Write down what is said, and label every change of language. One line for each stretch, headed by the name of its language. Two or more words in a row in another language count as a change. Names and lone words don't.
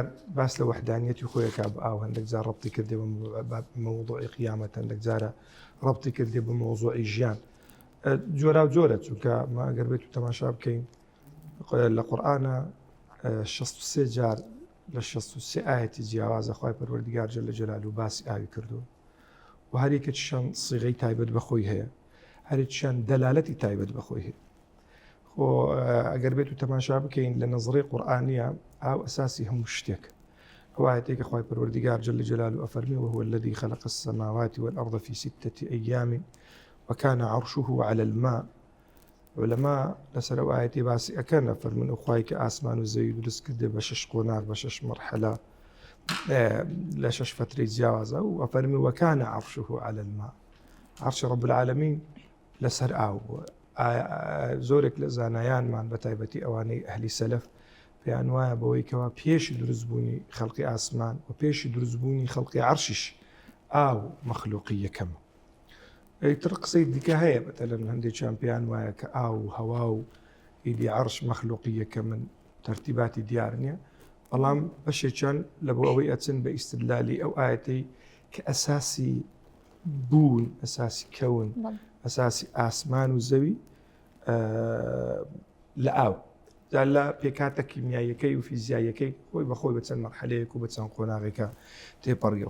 Central Kurdish: باس لە وەحدانیەتی خۆیەکە بە ئاو هەندێک جار ڕەبتی کردێ بە مەوضوعی قیامەت هەندێک جارە ڕەبتی کردێ بە مەوضوعی ژیان جۆرا و جۆرە چونکە ما ئەگەر بێت و تەماشا بکەین لە قورئانە 63 جار لە 63 ئاەتی جیاوازە خوای پەروەردگار
Arabic: جەل جەلالوو
Central Kurdish: باسی ئاوی کردووە و هەریەکێکیشیان سیغەی تایبەت بەخۆی هەیە هەرێکیان دەلالەتی تایبەت بەخۆی هەیە. ئەگەر بێت و تەماشا بکەین لە نەزڕەی قورئانیە ئاو ئەساسی هەموو شتێک ئەو ئاەتێکە خوای پەروەردگار
Arabic: جەل جەلالوو
Central Kurdish: ئەفەرمێ
Arabic: وهو الذي خلق السماوات والأرض في 6 أيام وكان عرشه على الماء.
Central Kurdish: ولەما لەسەر ئەو ئاەتی باسی ئەکەن ئەفەرمێن ئەو خوای کە ئاسمان و زەوی دروست کردێ بە 6 قۆناغ بە 6 مەرحەلە لە 6 فترەی جیاوازە و ئەفەرمێ
Arabic: وكان عرشه على الماء.
Central Kurdish: عرشی
Arabic: رب العالمین
Central Kurdish: لەسەر ئاو بووە. زۆرێک لە زانایانمان بە تایبەتی ئەوانەی ئەهلی سەلەف پێیان وایە بەوەی کەوا پێشی دروستبوونی خەڵقی ئاسمان و پێشی دروستبوونی خەڵقی عەرشیش ئاو مەخلوقی یەکەمە. تر قسەی دیکە هەیە بەتەلەن هەندێکیان پێیان وایە کە ئاو و هەوا و ئیدی عەرش مەخلوقی یەکەمن تەرتیباتی دیار نییە بەڵام بەشێکیان لە بۆ ئەوەی ئەچن بە ئیستدلالی ئەو ئاەتەی کە ئەساسی بوون ئەساسی کەون ئەساسی ئاسمان و زەوی لە ئاو لە پێکاتە کیمیاییەکەی و فیزیاییەکەی خۆی بەخۆی بە چەند مەرحەلەیەک و بە چەند قۆناغێکە تێپەڕگیر.